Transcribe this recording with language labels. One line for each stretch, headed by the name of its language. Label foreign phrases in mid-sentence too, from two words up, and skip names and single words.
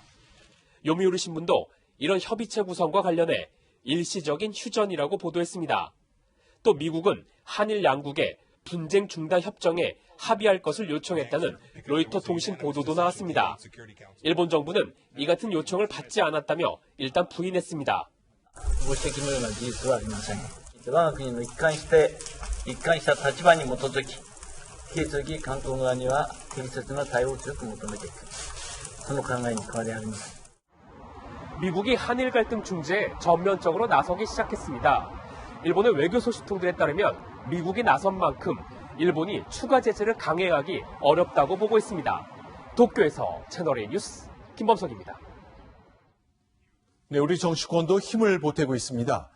Korean: 요미우리 신문도 이런 협의체 구성과 관련해 일시적인 휴전이라고 보도했습니다. 또 미국은 한일 양국의 분쟁 중단 협정에 합의할 것을 요청했다는 로이터 통신 보도도 나왔습니다. 일본 정부는 이 같은 요청을 받지 않았다며 일단 부인했습니다.
Japanese: ご指摘のような事実はありません。我が国の一貫した立場に基づき、引き続き韓国側には適切な対応を強く求めていく。その考えに変わりありません。
Korean: 미국이 한일 갈등 중재에 전면적으로 나서기 시작했습니다. 일본의 외교 소식통들에 따르면 미국이 나선 만큼 일본이 추가 제재를 강행하기 어렵다고 보고 있습니다. 도쿄에서 채널A 뉴스 김범석입니다. 네, 우리 정치권도 힘을 보태고 있습니다.